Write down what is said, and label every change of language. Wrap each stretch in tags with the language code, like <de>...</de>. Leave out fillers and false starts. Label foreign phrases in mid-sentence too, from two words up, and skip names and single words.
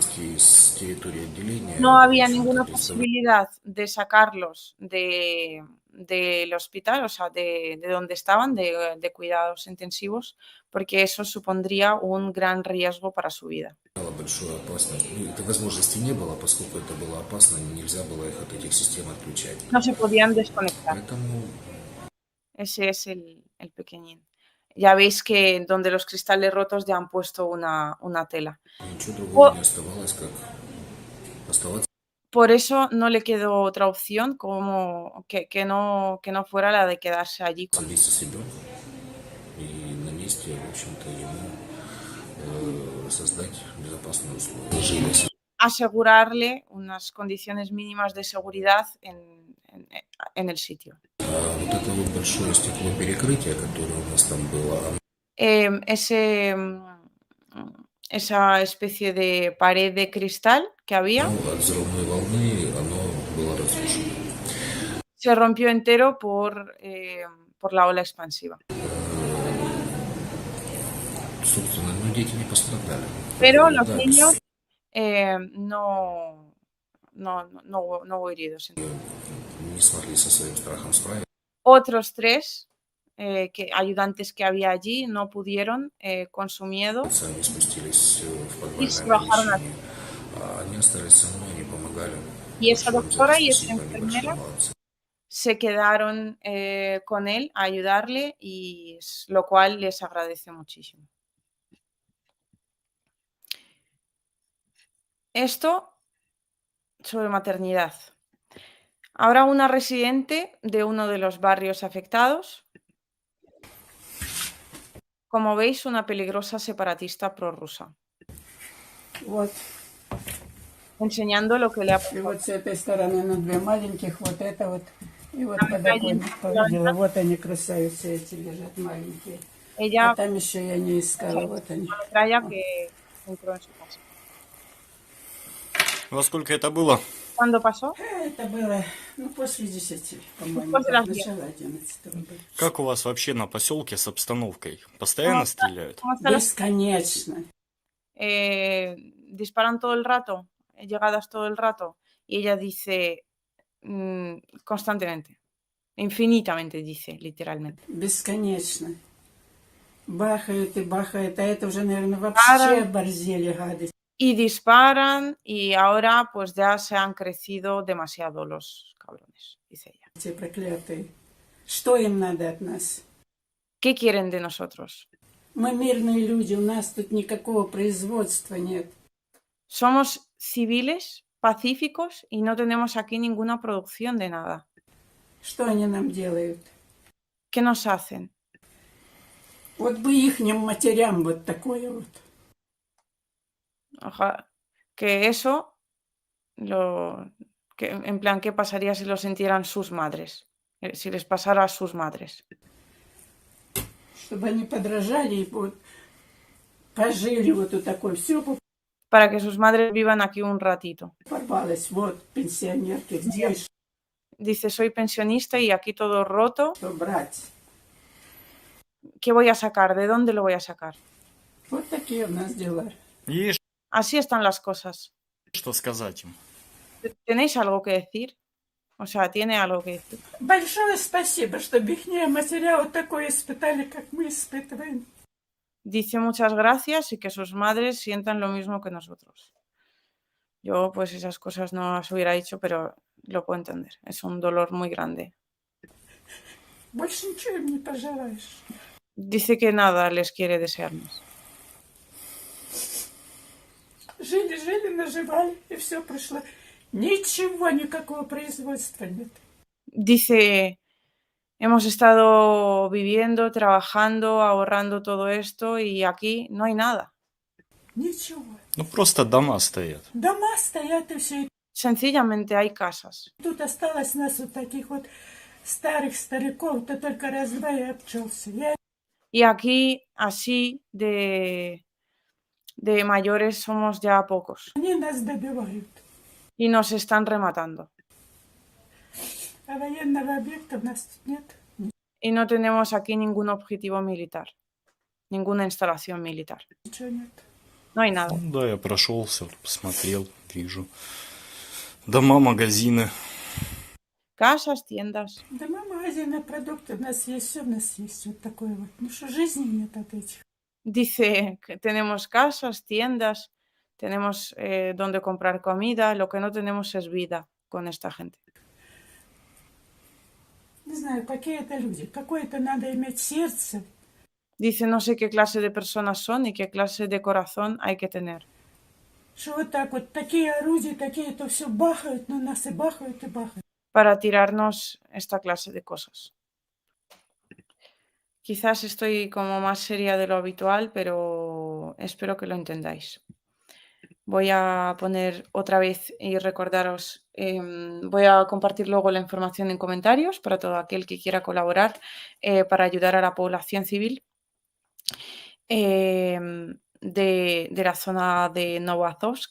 <es>No había ninguna posibilidad de sacarlos del hospital, o sea, de donde estaban, de cuidados intensivos, porque eso supondría un gran riesgo para su vida.</es> <ru>Большую опасность. Ну, этой возможности не было, поскольку это было опасно, нельзя было их от этих систем отключать.</ru> <es>No se podían desconectar.</es> <ru>Поэтому</ru> <es>Ese es el pequeñín. Ya veis que donde los cristales rotos ya han puesto una tela.</es> <ru>ничего другого По- не оставалось, как оставаться</ru> <es>Por eso no le quedó otra opción como que no fuera la de quedarse allí con</es> <ru>вместе с ребенком и на месте, в общем-то, ему создать безопасные условия. Жили.</ru> <es>asegurarle unas condiciones mínimas de seguridad en el sitio.</es> <ru>Вот это вот большое стеклоперекрытие, которое у нас там было, оно</ru> <es>Ese, esa especie de pared de cristal que había</es> <ru>от взрывной волны оно было разрушено.</ru> <es>se rompió entero por la ola expansiva.</es> <ru>Собственно, ну, дети не пострадали.</ru> <es>Pero los</es> <ru>Да,</ru> <es>niños no hubo heridos.</es> <ru>не смогли со своим страхом справиться.</ru> <es>Otros 3 ayudantes que había allí no pudieron con su miedo</es> <ru>Они спустились в</ru> <es>y se</es> <ru>подвальное</ru> <es>bajaron a</es> <ru>помещение, а они остались со мной, они помогали.</ru> <es>Y esa</es> <ru>Большое им за</ru> <es>doctora</es> <ru>это</ru> <es>y esa</es> <ru>спасибо, они большие</ru> <es>enfermera</es> <ru>молодцы.</ru> <es>se quedaron con él a ayudarle y lo cual les agradece muchísimo. Esto sobre maternidad. Ahora una residente de uno de los barrios afectados. Como veis, una peligrosa separatista prorrusa,</es> <ru>Вот. enseñando lo que le ha И pasado. вот с этой стороны на две маленьких, вот это вот. И вот Там подоконник один, повидела. Вот они красавицы эти лежат маленькие.</ru> <es>Ella</es> <ru>А там еще я не искала. Вот они.</ru> <es>metralla que entró en su casa.</es> <ru>Во сколько это было?</ru> <es>¿Cuándo pasó?</es> <ru>Это было, ну, после 10, по-моему. После так, 10. начало 11 было. Как у вас вообще на поселке с обстановкой? Постоянно стреляют?</ru> <es>¿Cómo está la-</es> <ru>Бесконечно.</ru> <es>disparan todo el rato, llegadas todo el rato, y ella dice constantemente, infinitamente dice, literalmente.</es> <ru>Бесконечно. Бахают и бахают. А это уже, наверное, вообще борзели гады.</ru> <es>Y disparan y ahora pues ya se han crecido demasiado los cabrones, dice ella.</es> <ru>Эти проклятые. Что им надо от нас?</ru> <es>¿Qué quieren de nosotros?</es> <ru>Мы мирные люди, у нас тут никакого производства нет.</ru> <es>Somos civiles, pacíficos y no tenemos aquí ninguna producción de nada.</es> <ru>Что они нам делают?</ru> <es>¿Qué nos hacen?</es> <ru>Вот бы ихним матерям вот такое вот.</ru> <es>Ojalá que eso, en plan, ¿qué pasaría si lo sintieran sus madres? Si les pasara a sus madres.</es> <ru>Чтобы они подражали и вот пожили вот у такой. Все</ru> <es>Para que sus madres vivan aquí un ratito.</es> <ru>порвалось. Вот пенсионерки, где</ru> <es>Dice, soy pensionista y aquí todo roto.</es> <ru>что брать?</ru> <es>¿Qué voy a sacar? ¿De dónde lo voy a sacar?</es> <ru>Вот такие у нас дела. Есть</ru> <es>Así están las cosas.</es> <ru>что сказать им?</ru> <es>¿Tenéis algo que decir? O sea, ¿tiene algo que decir?</es> <ru>Большое спасибо, что ихние матеря вот такое испытали, как мы испытываем.</ru> <es>Dice muchas gracias y que sus madres sientan lo mismo que nosotros. Yo pues esas cosas no las hubiera dicho, pero lo puedo entender. Es un dolor muy grande.</es> <ru>Больше ничего им не пожелаешь.</ru> <es>Dice que nada les quiere desear más.</es> <ru>Жили, наживали, и все прошло. Ничего, никакого производства нет.</ru> <es>Dice, hemos estado viviendo, trabajando, ahorrando todo esto y aquí no hay nada.</es> <ru>Ничего. Ну просто дома стоят. Дома стоят и все.</ru> <es>Sencillamente hay casas.</es> <ru>Тут осталось нас вот таких вот старых стариков-то только раз-два и обчелся.</ru> <es>Y aquí, así, de mayores somos ya pocos.</es> <ru>Они нас добивают.</ru> <es>Y nos están rematando.</es> <ru>А военного объекта у нас тут нет.</ru> <es>Y no tenemos aquí ningún objetivo militar. Ninguna instalación militar.</es> <ru>Ничего нет.</ru> <es>No hay nada.</es> <ru>Ну да, я прошелся, посмотрел, вижу. Дома, магазины.</ru> <es>casas, tiendas.</es> <ru>Да мы магазины, продукты, у нас есть все, у нас есть вот такое вот. Ну что, жизни нет от этих.</ru> <es>Dice que tenemos casas, tiendas, tenemos donde comprar comida, lo que no tenemos es vida con esta gente.</es> <ru>Не знаю, какие это люди. Какое-то надо иметь сердце.</ru> <es>Dice, no sé qué clase de personas son y qué clase de corazón hay que tener</es> <ru>Что вот так вот, такие орудия, такие, то все бахают на нас и бахают и бахают.</ru> <es>para tirarnos esta clase de cosas. Quizás estoy como más seria de lo habitual, pero espero que lo entendáis. Voy a poner otra vez y recordaros, voy a compartir luego la información en comentarios para todo aquel que quiera colaborar para ayudar a la población civil de la zona de Novazovsk.</es>